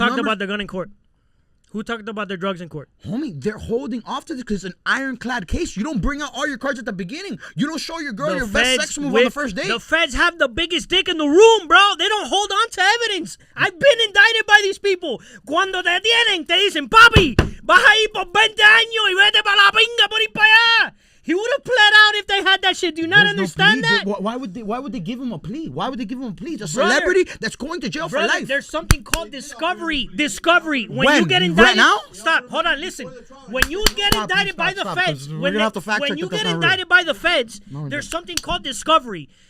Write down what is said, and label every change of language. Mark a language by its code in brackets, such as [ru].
[en] Who talked about the gun in court? Who talked about their drugs in court? Homie, they're holding off to this because it's an ironclad case. You don't bring out all your cards at the beginning. You don't show your girl your best sex move on the first date. The Feds have the biggest dick in the room, bro. They don't hold on to evidence. I've been indicted by these people. [es] Cuando te detienen, te dicen, papi, vas ahí por 20 años y vete pa' la pinga por ir pa' allá. [en] He would have pled out if they had that shit. Do you not understand that? Why would they give him a plea? Why would they give him a plea? It's a celebrity that's going to jail for life. There's something called discovery. When you get indicted, right now? Stop. Hold on. Listen. When you get indicted by the feds, when you get indicted by the feds, there's something called discovery.